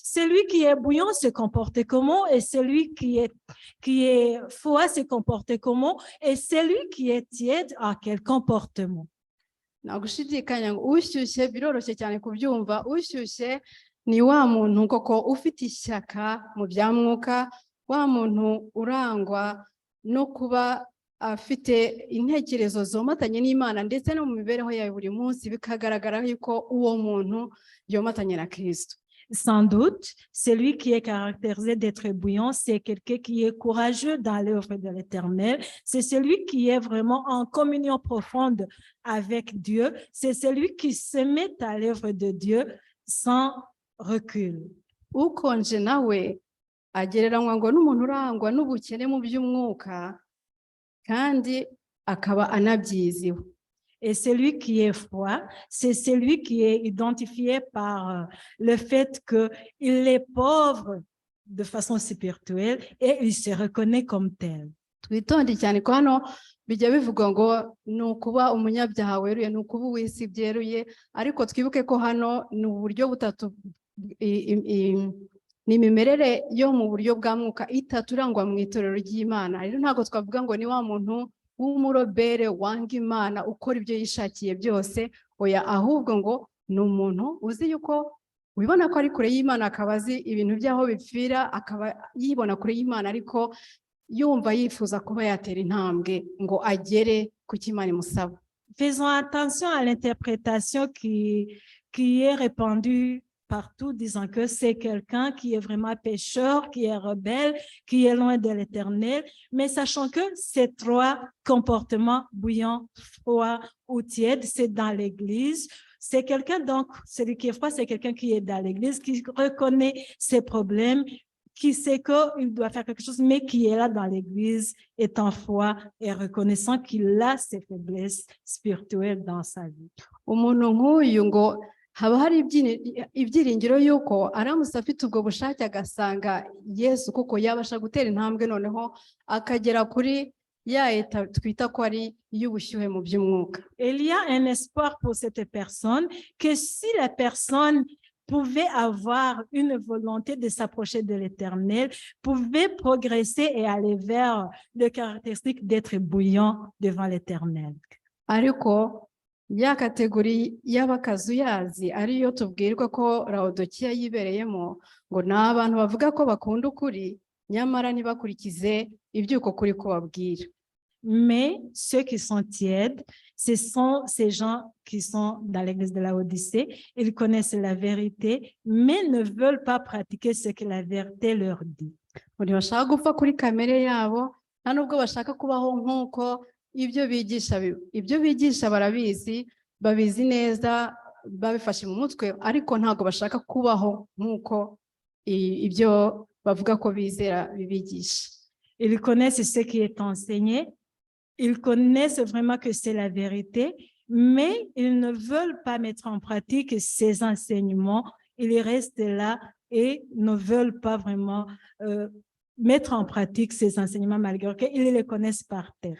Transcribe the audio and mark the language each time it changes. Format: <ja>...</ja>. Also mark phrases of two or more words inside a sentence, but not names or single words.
<fr>Celui qui est bouillant se comporte comment, et celui qui est froid se comporte comment, et celui qui est tiède a quel comportement?</fr> <rw>Nta gushidikanya ngo ushyushye biroroshye cyane kubyumva. Ushyushye ni wa muntu koko ufite ishyaka mu bya mwuka, wa muntu urangwa no kuba afite intekerezo zomatanye n'Imana ndetse no mu mibereho ya buri munsi bikagaragara yuko uwo muntu yomatanye na Kristo.</rw> <fr>Sans doute, celui qui est caractérisé d'être bouillant, c'est quelqu'un qui est courageux dans l'œuvre de l'Éternel. C'est celui qui est vraiment en communion profonde avec Dieu. C'est celui qui se met à l'œuvre de Dieu sans recul.</fr> <rw>Ukonje nawe agereranywa ngo n'umuntu urangwa n'ubukene mu by'umwuka kandi akaba anabyiziwe.</rw> <fr>Et celui qui est froid, c'est celui qui est identifié par le fait qu'il est pauvre de façon spirituelle et il se reconnaît comme tel.</fr> <rw>Twitonde cyane ko hano bijya bivuga ngo ni ukuba umunyabyaha weruye, ni ukuba uw'isi byeruye, ariko twibuke ko hano ni uburyo butatu, ni imimerere yo mu buryo bwa mwuka itatu irangwa mu itorero ry'Imana. Rero ntabwo twavuga ngo ni wa muntu w'umurobere wanga Imana ukora ibyo yishakiye byose, oya, ahubwo ngo ni umuntu uzi yuko wibona ko ari kure y'Imana, akaba azi ibintu by'aho bipfira, akaba yibona kure y'Imana, ariko yumva yifuza kuba yatera intambwe ngo agere ku cyo Imana imusaba.</rw> <fr>Faisons attention à l'interprétation qui est répandue partout, disant que c'est quelqu'un qui est vraiment pécheur, qui est rebelle, qui est loin de l'Éternel, mais sachant que ces trois comportements, bouillant, froid ou tiède, c'est dans l'Église. C'est quelqu'un, donc, celui qui est froid, c'est quelqu'un qui est dans l'Église, qui reconnaît ses problèmes, qui sait qu'il doit faire quelque chose, mais qui est là dans l'Église, étant froid et reconnaissant qu'il a ses faiblesses spirituelles dans sa vie.</fr> <rw>Umuntu nk'uyu ngo haba hari ibyiringiro yuko aramutse afite ubwo bushake agasanga Yesu kuko yabasha gutera intambwe noneho akagera kuri ya eta twita ko ari y'ubushyuhe mu by'umwuka.</rw> <fr>Il y a un espoir pour cette personne que si la personne pouvait avoir une volonté de s'approcher de l'Éternel, pouvait progresser et aller vers le caractéristique d'être bouillant devant l'Éternel.</fr> <rw>Ariko ya kategori y'abakazuyazi ariyo tubwirwa ko Laodikiya yibereyemo, ngo ni abantu bavuga ko bakunda ukuri nyamara ntibakurikize iby'uko kuri ko babwira.</rw> <fr>Mais ceux qui sont tièdes, ce sont ces gens qui sont dans l'église de Laodicée. Ils connaissent la vérité, mais ne veulent pas pratiquer ce que la vérité leur dit.</fr> <rw>Ntibashaka gupfa kuri kamere yabo, nta nubwo bashaka kubaho nk'uko ibyo bigisha barabizi, babizi neza, babifashe mu mutwe, ariko ntabwo bashaka kubaho nk'uko ibyo bavuga ko bizera bibigisha.</rw> <fr>Ils connaissent ce qui est enseigné, ils connaissent vraiment que c'est la vérité, mais ils ne veulent pas mettre en pratique ces enseignements. Ils restent là et ne veulent pas vraiment mettre en pratique ces enseignements malgré qu'ils les connaissent par terre.</fr>